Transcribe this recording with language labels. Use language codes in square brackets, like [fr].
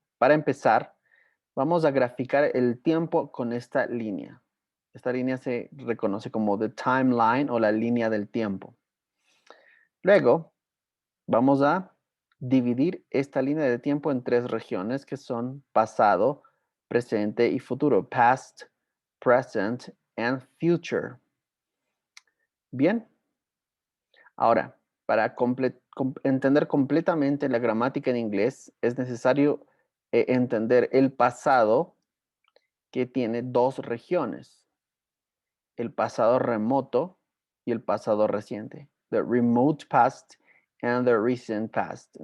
[es] Para empezar, vamos a graficar el tiempo con esta línea. Esta línea se reconoce como the timeline o la línea del tiempo. Luego, vamos a dividir esta línea de tiempo en tres regiones que son pasado, presente y futuro. [en] Past, present, and future. [es] Bien, ahora, para entender completamente la gramática en inglés, es necesario entender el pasado que tiene dos regiones, el pasado remoto y el pasado reciente, [en] the remote past and the recent past.